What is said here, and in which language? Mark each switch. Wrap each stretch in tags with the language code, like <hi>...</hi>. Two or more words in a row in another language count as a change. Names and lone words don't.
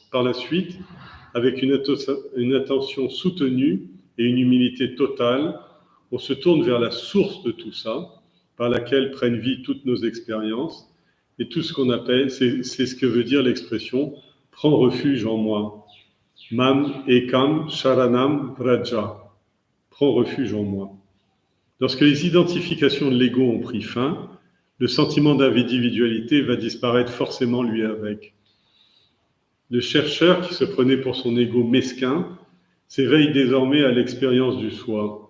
<fr>Par la suite, avec une attention soutenue et une humilité totale, on se tourne vers la source de tout ça, par laquelle prennent vie toutes nos expériences, et tout ce qu'on appelle, c'est ce que veut dire l'expression « prends refuge en moi ».</fr> <sa>Mam ekam sharanam vraja.</sa> <fr>Prends refuge en moi. Lorsque les identifications de l'ego ont pris fin, le sentiment d'individualité va disparaître forcément lui avec. Le chercheur qui se prenait pour son ego mesquin s'éveille désormais à l'expérience du soi.</fr>